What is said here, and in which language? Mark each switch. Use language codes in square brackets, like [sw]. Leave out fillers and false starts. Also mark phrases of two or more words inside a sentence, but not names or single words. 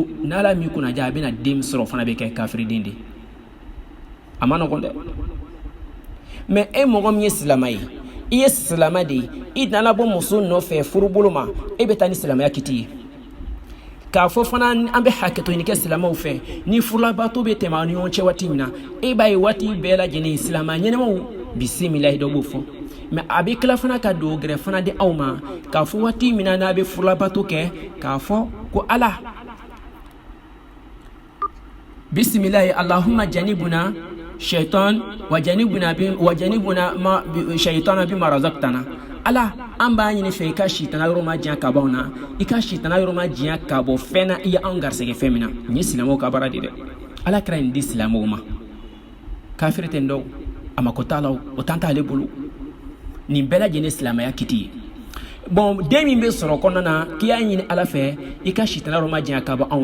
[bm] n'ala min kunna ja a bɛna den sɔrɔ fana bɛ kɛ kafiri den de a ma nɔgɔn dɛ mais e mɔgɔ min ye silamɛ ye i ye silamɛ de ye i nana bɔ muso nɔfɛ furubolo ma e bɛ taa ni silamɛya kiti ye k'a fɔ fana an bɛ hakɛto ɲini kɛ silamɛw fɛ ni furulabato bɛ tɛmɛ aw ni ɲɔgɔn cɛ waati min na e b'a ye waati bɛɛ lajɛlen silamɛ ɲɛnɛmaw bisimilahi dɔ b'o fɔ mɛ a bɛ tila fana ka don gɛrɛ fana di aw ma k'a fɔ waati min na n'a bɛ furulabato kɛ k'a fɔ ko ala [ar] بسم الله اللهم جنبنا الشيطان وجنبنا الشيطان بما رزقتنا [bm] ala an b'a ɲini fɛ i ka sitana yɔrɔ ma diɲɛ ka bɔ anw na i ka sitana yɔrɔ ma diɲɛ ka bɔ fɛn na i ye anw garisɛgɛ fɛn min na nin ye silamɛw ka baara de dɛ ala kɛra nin di silamɛw ma kafiri tɛ n dɔw a mako t'a la o tan t'ale bolo nin bɛɛ lajɛlen silamɛya kiti ye bon den min bɛ sɔrɔ kɔnɔna na k'i y'a ɲini ala fɛ i ka sitana yɔrɔ ma diɲɛ ka bɔ anw